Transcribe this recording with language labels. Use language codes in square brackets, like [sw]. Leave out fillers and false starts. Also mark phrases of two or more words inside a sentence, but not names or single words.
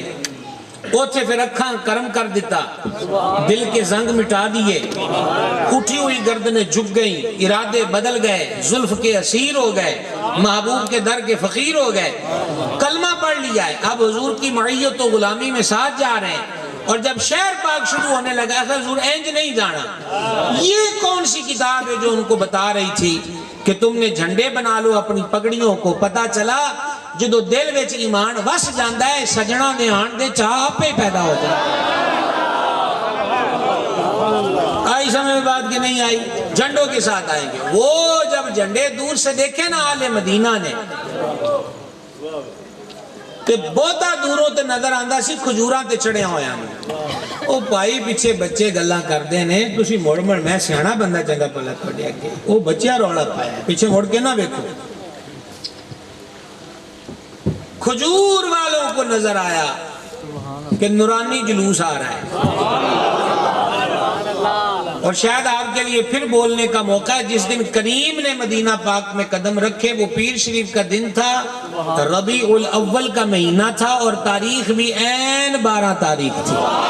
[pa] اوتھے پھر اکھاں کرم کر دیتا، [ur] دل کے زنگ مٹا دیے، اٹھی ہوئی گردنیں جھک گئیں، ارادے بدل گئے، زلف کے اسیر ہو گئے، محبوب کے در کے فقیر ہو گئے، کلمہ پڑھ لیا ہے، اب حضور کی معیت و غلامی میں ساتھ جا رہے ہیں۔ اور جب شہر پاک شروع ہونے لگا تھا حضور اینج نہیں جانا، یہ کون سی کتاب ہے جو ان کو بتا رہی تھی کہ تم نے جھنڈے بنا لو اپنی پگڑیوں کو؟ [pa] پتا چلا جدو دل وچ ایمان وس جاندا ہے، سجنا دے آن دے چاہ آپ ہی پیدا ہو جائے۔ [ur] آئی سمجھ میں بات کہ نہیں آئی؟ جھنڈوں کے ساتھ آئیں گے وہ، جب جھنڈے دور سے دیکھے نا آل مدینہ نے، [pa] کہ بہتا دوروں تے نظر آندا سی کھجوراں تے چڑھیا ہویا نے او بھائی پیچھے بچے گلاں کردے نے تسی مڑ میں سیاںا بندہ چنگا پلا تھوڑے اگے او بچیا رولا پایا پیچھے مڑ کے نہ ویکھو [ur] کھجور والوں کو نظر آیا کہ نورانی جلوس آ رہا ہے اور شاید آپ کے لیے پھر بولنے کا موقع ہے جس دن کریم نے مدینہ پاک میں قدم رکھے وہ پیر شریف کا دن تھا ربیع الاول کا مہینہ تھا اور تاریخ بھی عین 12 تاریخ تھی